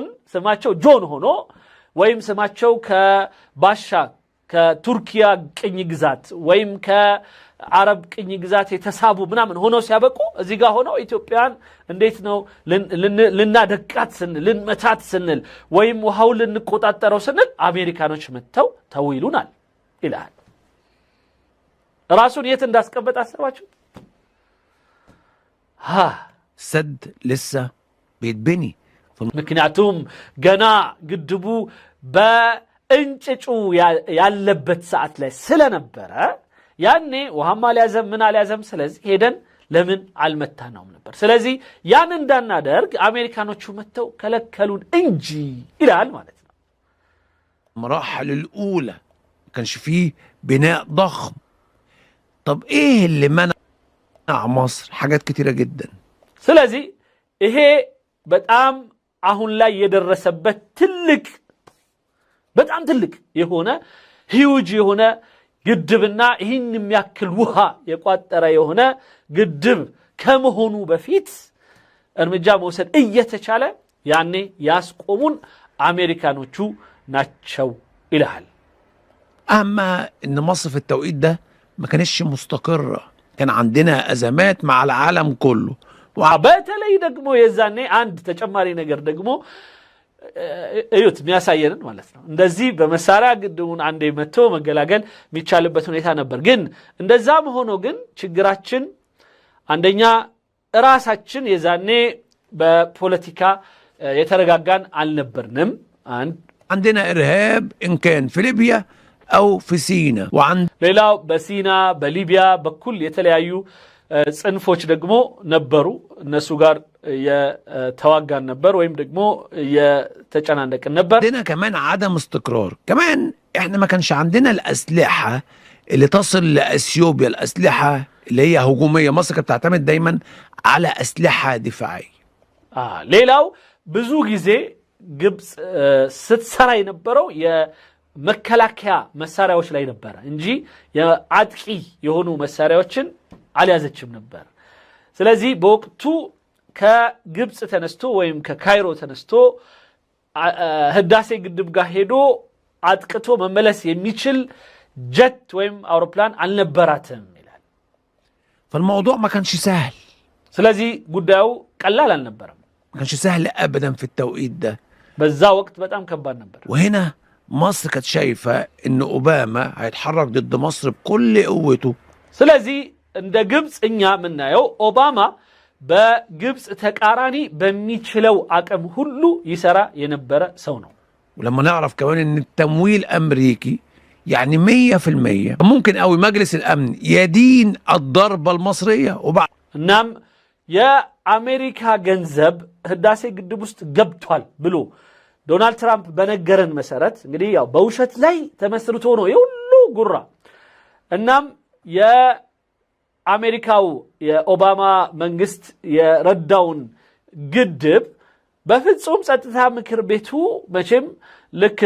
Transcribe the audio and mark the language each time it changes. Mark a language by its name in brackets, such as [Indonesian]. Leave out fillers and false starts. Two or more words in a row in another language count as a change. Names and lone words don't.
[Amharic] ስማቸው ጆን ሆኖ ወይም ስማቸው ከባሻ ከቱርኪያ ቅኝ ግዛት ወይም ከአረብ ቅኝ ግዛት የተሳቡ ምናምን ሆኖ ሲያበቁ እዚህ ጋር ሆኖ ኢትዮጵያን እንዴት ነው ልናደቃት ስንል ልንመታት ስንል ወይም ውሃው ልንቆጣጠረው ስንል አሜሪካኖች መተው ተውይሉናል ይላል ራሱን የት እንዳስቀመጠ አሰባችሁ [Arabic] سد لسه بيتبني [Amharic] ምክንያቱም ገና ግድቡ በእንጭጩ ያለበት ሰዓት ላይ ስለነበረ ያኔ ውሃማ ሊያዘም ምን አልያዘም ስለዚህ ሄደን ለምን አልመታነውም ነበር ስለዚህ ያን እንዳናደርግ አሜሪካኖቹ መተው ከለከሉን እንጂ ይላል ማለት ነው [Arabic] المراحل الاولى كانش فيه بناء ضخم طب ايه اللي منع مصر حاجات كتيره جدا [Amharic] ስለዚህ ይሄ በጣም አሁን ላይ የደረሰበት ትልቅ በጣም ትልቅ የሆነ ሂውጅ የሆነ ግድብና ይህን የሚያክል ውሃ የቋጠረ የሆነ ግድብ ከመሆኑ በፊት እርምጃ መውሰድ እየተቻለ ያኔ ያስቆሙን አሜሪካኖቹ ናቸው ይላል [Arabic] اما ان مصر في التوقيت ده ما كانتش مستقره كان عندنا ازمات مع العالم كله [Amharic] በተለይ ደግሞ የዛኔ አንድ ተጨማሪ ነገር ደግሞ እዩት የሚያሳየንን ማለት ነው እንደዚህ በመሳሪያ ግድቡን አንዴ መቶ መገላገል የሚቻልበት ሁኔታ ነበር ግን እንደዛም ሆኖ ግን ችግራችን አንደኛ ራሳችን የዛኔ በፖለቲካ የተረጋጋን አልነበርንም [Arabic] عندنا ارهاب ان كان في ليبيا او في سينا [Amharic] ሌላው በሲና በሊቢያ በኩል የተለያዩ ጽንፎች ደግሞ ነበሩ እነሱ ጋር የተዋጋን ነበር ወይም ደግሞ የተጨናነቅን ነበር [Arabic] عندنا كمان عدم استقرار كمان احنا ما كانش عندنا الاسلحه اللي تصل لاثيوبيا الاسلحه اللي هي هجوميه مصر كانت بتعتمد دايما على اسلحه دفاعيه [Amharic] ሌላው ብዙ ጊዜ ግብጽ ስትሰራ የነበረው የመከላከያ መሳሪያዎች ላይ ነበር እንጂ የአጥቂ የሆኑ መሳሪያዎችን አልያዘችም ነበር ስለዚህ በወቅቱ ከግብጽ ተነስቶ ወይም ከካይሮ ተነስቶ ህዳሴ ግድብ ጋር ሄዶ አጥቅቶ መመለስ የሚችል ጀት ወይም አውሮፕላን አልነበራትም ይላል [Arabic] فالموضوع ما كانش سهل [Amharic] ስለዚህ ጉዳዩ ቀላል አልነበረም [Arabic] ما كانش سهل ابدا في التوقيت ده [Amharic] በዛ ወቅት በጣም ከባድ ነበር [Arabic] وهنا مصر كانت شايفه ان اوباما هيتحرك ضد مصر بكل قوته [Amharic] ስለዚህ እንደ ግብጽ እኛ ምናየው ኦባማ በግብጽ ተቃራኒ በሚችለው አቅም ሁሉ ይሰራ የነበረ ሰው ነው [Arabic] ولما نعرف كمان ان التمويل امريكي يعني 100% ممكن قوي مجلس الامن يدين الضربه المصريه وبعد [Amharic] እናም የአሜሪካ ገንዘብ ህዳሴ ግድብ ውስጥ ገብቷል ብሎ ዶናልድ ትራምፕ በነገረን መሰረት እንግዲህ ያው በውሸት ላይ ተመስርቶ ነው የሁሉ ጉራ። እናም የአሜሪካው የኦባማ መንግስት የረዳውን ግድብ በፍጹም ጸጥታ ምክር ቤቱ መቼም ልክ